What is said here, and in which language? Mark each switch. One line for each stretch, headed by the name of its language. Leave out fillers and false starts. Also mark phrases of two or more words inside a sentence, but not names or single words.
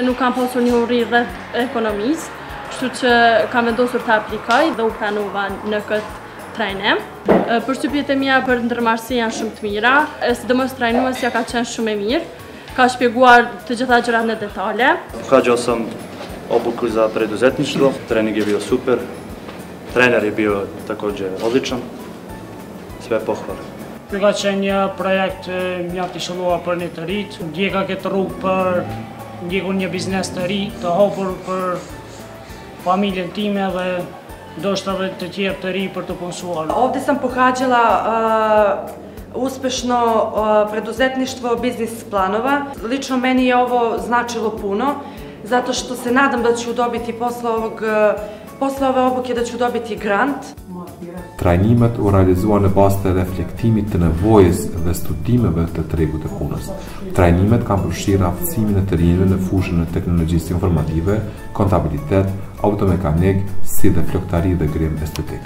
Albanian: Nuk kam pasur njohuri rreth ekonomisë, kështu që kam vendosur të aplikoj dhe u pranova në këtë trajnim. Përshtypjet e mia për ndërmarrësi janë shumë të mira, sidomos trajnuesja ka qenë shumë e mirë, ka shpjeguar të gjitha gjërat në detale.
Bosnian: Ukađao sam obuku za preduzetništvo, trening je bio super, trener je bio također odličan, sve pohvale.
Albanian: Ky ka qenë një projekt mjaft i shëlluar për një të rit, ndjeka këtë rrugë për ndjekur një biznes të ri, të hapur për familjen time dhe ndoshta edhe të tjerë të ri për të punsuar.
Serbian: Ovdje sam pohađala uspešno preduzetništvo biznis planova. Lično meni je ovo značilo puno, zato što se nadam da ću dobiti posle ove obuke da ću dobiti grant.
Albanian: Trajnimet u realizuar në bazë të reflektimit të nevojës dhe studimeve të tregut të punës. Trajnimet kanë përfshirë aftësimin e të rinjve në fushën e teknologjisë informative, kontabilitet, automekanik, si dhe floktari dhe grim estetik.